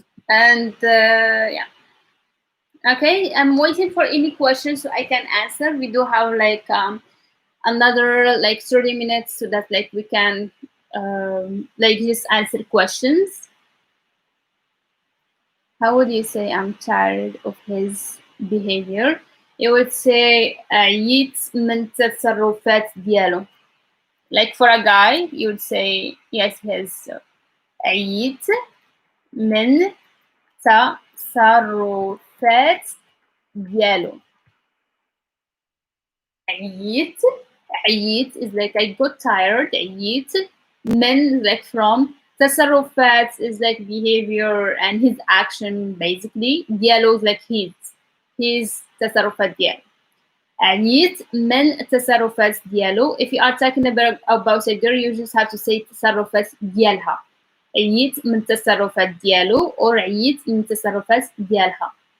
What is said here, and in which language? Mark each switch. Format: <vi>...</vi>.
<en>And yeah, okay, I'm waiting for any questions so I can answer. We do have like another like 30 minutes so that like we can like just answer questions. How would you say I'm tired of his behavior? You would say</en> <ar>عييت من التصرفات دياله.</ar> <en>Like for a guy, you would say yes, his</en> <ar>عييت من تصرفات دياله. عييت عييت</ar> <en>is like I got tired.</en> <ar>عييت من</ar> <en>like from</en> <ar>تصرفات</ar> <en>is like behavior and his action basically.</en> <ar>دياله</ar> <en>is like his</en> <ar>تصرفات دياله. عييت من التصرفات ديالو.</ar> <en>If you are talking about a girl, you just have to say</en> <ar>التصرفات ديالها. عييت من التصرفات ديالو or عييت من التصرفات ديالها.</ar>